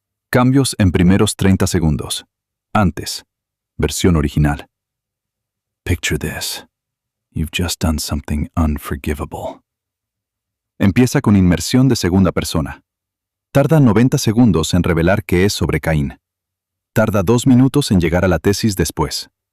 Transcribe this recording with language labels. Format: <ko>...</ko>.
<es>Cambios en primeros 30 segundos. Antes, versión original.</es> <en>Picture this. You've just done something unforgivable.</en> <es>Empieza con inmersión de segunda persona. Tarda 90 segundos en revelar que es sobre Caín. Tarda 2 minutos en llegar a la tesis después.</es>